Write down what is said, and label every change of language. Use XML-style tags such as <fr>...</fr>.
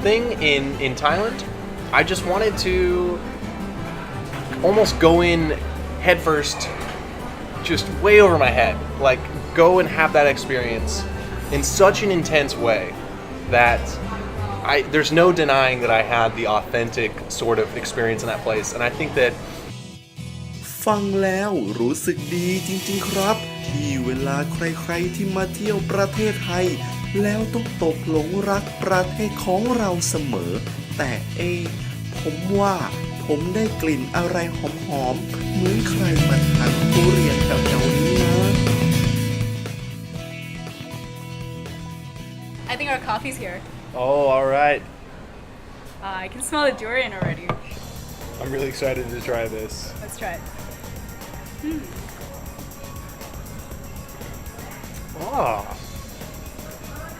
<en>thing in Thailand, I just wanted to almost go in head first, just way over my head. Like, go and have that experience in such an intense way that there's no denying that I had the authentic sort of experience in that place. And I think that</en> <th>ฟังแล้วรู้สึกดีจริงๆครับ ที่เวลาใครๆที่มาเที่ยวประเทศไทย แล้วต้องตกหลงรักประเทศของเราเสมอ แต่ผมว่าผมได้กลิ่นอะไรหอมๆเหมือนใครมาทานทุเรียนแถวๆนี้นะ</th> <en>I think our coffee's here. oh, all right, I can smell the durian already. I'm really excited to try this. Let's try it. Oh,</en>